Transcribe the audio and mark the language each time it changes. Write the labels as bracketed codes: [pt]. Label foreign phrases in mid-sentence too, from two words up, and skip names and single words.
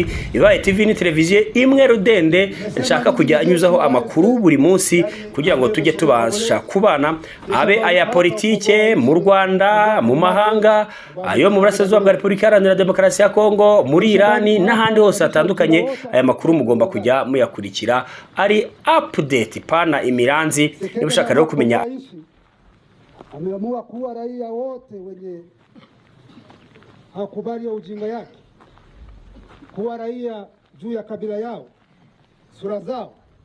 [rw] Bibaye TV ni televiziyo imwe rudende nshaka kujya anyuzaho amakuru buri munsi kugira ngo tujye tubasha kubana, abe aya politike mu Rwanda, mu mahanga, ayo mu burasirazuba bwa Repubulika Iharanira Demokarasi ya Kongo, muri Irani n'ahandi hose hatandukanye. Aya makuru mugomba kujya muyakurikira ari update, pana imiranzi. Niba ushaka rero kumenya, [sw] ameamua kuwa raia wote wenye hakubali ujinga yake, kuwa raia juu ya kabila yao, sura zao